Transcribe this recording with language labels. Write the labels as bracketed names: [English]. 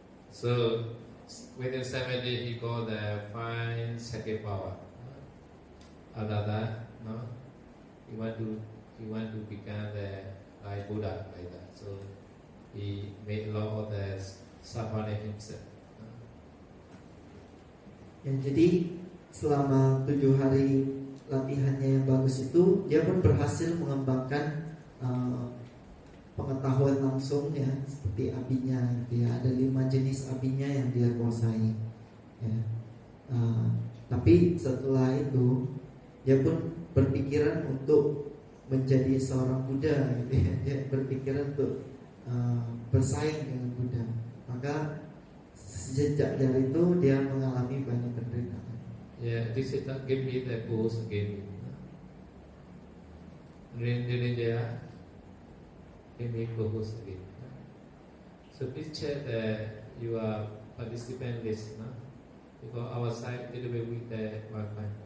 [English] So within 7 days he got the 5 second power. After that, he want to become like Buddha like that. So he made a lot of the suffering himself. [Indonesian] Ya, jadi selama 7 hari latihannya yang bagus itu, dia pun berhasil mengembangkan pengetahuan langsung ya, seperti abinya gitu ya. Ada 5 jenis abinya yang dia kuasai ya. Tapi setelah itu dia pun berpikiran untuk menjadi seorang Buddha gitu ya. Dia berpikiran untuk bersaing dengan Buddha. Maka sejak dari itu dia mengalami banyak penderitaan. [English] Yeah, this is give me the goals again. India, give me goals again. So please check that you are participant list, because our site little bit with the Wi-Fi.